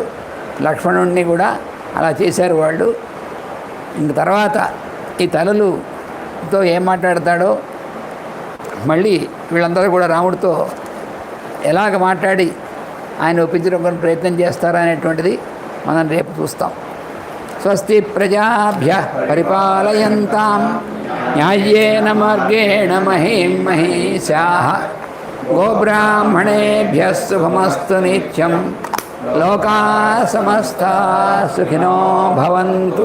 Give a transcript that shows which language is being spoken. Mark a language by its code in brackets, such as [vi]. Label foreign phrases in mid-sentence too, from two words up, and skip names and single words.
[te] లక్ష్మణుడిని కూడా అలా చేశారు వాళ్ళు. ఇంక తర్వాత ఈ తల్లులతో ఏం మాట్లాడతాడో, మళ్ళీ వీళ్ళందరూ కూడా రాముడితో ఎలాగ మాట్లాడి ఆయన ఒప్పించడం ప్రయత్నం చేస్తారా అనేటువంటిది మనం రేపు చూస్తాం. [sa] స్వస్తి ప్రజాభ్యః పరిపాలయంతాం న్యాయేన మార్గేణ మహీం మహీషాః గోబ్రాహ్మణేభ్యः శుభమస్తు నిత్యం. లోకాః సమస్తాః సుఖినో భవంతు.